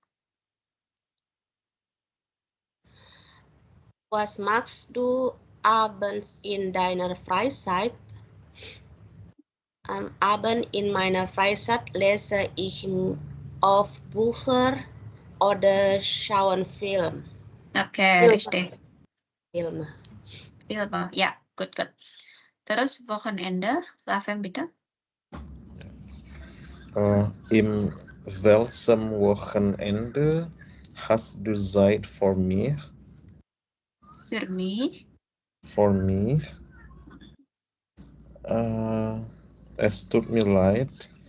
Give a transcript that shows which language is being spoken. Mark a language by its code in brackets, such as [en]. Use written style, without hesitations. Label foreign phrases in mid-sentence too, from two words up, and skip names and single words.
[de] Was machst du abends in deiner Freizeit? Am Abend in meiner Freizeit lese ich oft Bücher oder schaue Film. Oke, richtig. Film. [id] Ya, good. Terus Wochenende, Lavem, bitte. [de] Im welchem Wochenende hast du Zeit für mich? Für mich? Für mich? Es tut mir leid.